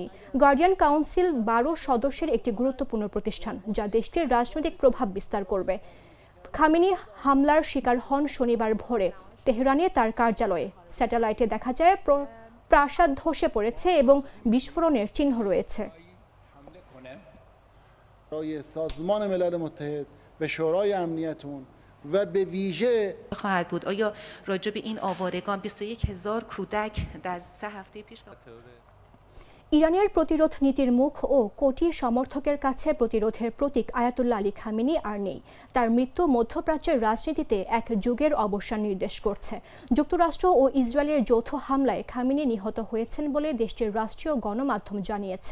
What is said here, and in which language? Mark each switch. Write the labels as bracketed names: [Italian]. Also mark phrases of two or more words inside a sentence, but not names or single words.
[Bangla] গার্ডিয়ান কাউন্সিল 12 সদস্যের একটি গুরুত্বপূর্ণ প্রতিষ্ঠান, যা দেশটির রাজনৈতিক প্রভাব বিস্তার করবে। খামেনি হামলার শিকার হন শনিবার ভোরে তেহরানে তার কার্যালয়ে। স্যাটেলাইটে দেখা যায় প্রাসাদ ধসে পড়েছে এবং বিস্ফোরণের চিহ্ন রয়েছে। [Persian] برای سازمان ملل متحد و شورای امنیتون و به ویژه خواهد بود. آیا راجع به این آوارگان 21000 کودک در 3 هفته پیش [Bangla] ইরানের প্রতিরোধ নীতির মুখ ও কোটি সমর্থকের কাছে প্রতিরোধের প্রতীক আয়াতুল্লাহ আলী খামেনি আর নেই। তার মৃত্যু মধ্যপ্রাচ্যের রাজনীতিতে এক যুগের অবসান নির্দেশ করছে। যুক্তরাষ্ট্র ও ইসরায়েলের যৌথ হামলায় খামেনি নিহত হয়েছেন বলে দেশটির রাষ্ট্রীয় গণমাধ্যম জানিয়েছে।